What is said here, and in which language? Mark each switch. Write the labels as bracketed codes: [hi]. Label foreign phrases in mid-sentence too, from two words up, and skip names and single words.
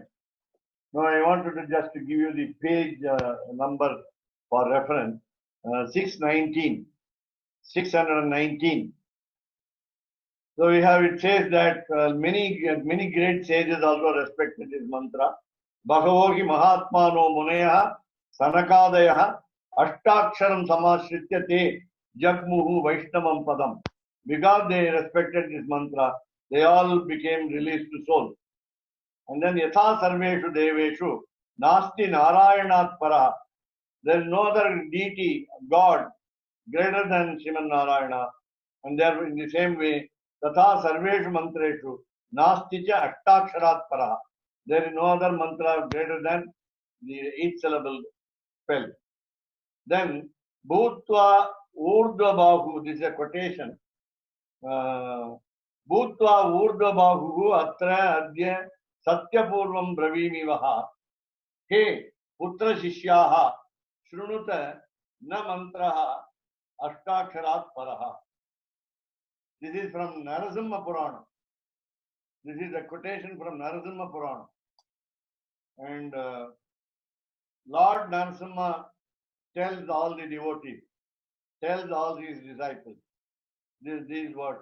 [en] No, I wanted to just to give you the page number for reference. 619. 619. So we have, it says that many great sages also respected this mantra. [sa] भगवद्योगी महात्मानो मुनयः सनकादयः अष्टाक्षरं समाश्रित्य ते जग्मुः वैष्णवं पदम्. [en] Because they respected this mantra, they all became released to soul. And then [sa] यथा सर्वेषु देवेषु नास्ति नारायणात् परः. [en] There is no other deity, God, greater than Sriman Narayana. And there in the same way, [sa] तथा सर्वेषु मन्त्रेषु नास्ति च अष्टाक्षरात् परः. [en] There is no other mantra greater than the 8 syllable spell. [sa] Then भूत्वा ऊर्ध्व बाहु, [en] this is a quotation. [sa] भूत्वा ऊर्ध्व बाहु अत्र अद्य सत्यपूर्वं ब्रवीमि वः. हे पुत्र शिष्याः शृणुत न मन्त्रः अष्टाक्षरात् परः. [en] This is from Narasimha Purana. This is a quotation from Narasimha Purana. And Lord Narasimha tells all the devotees, tells all his disciples these words.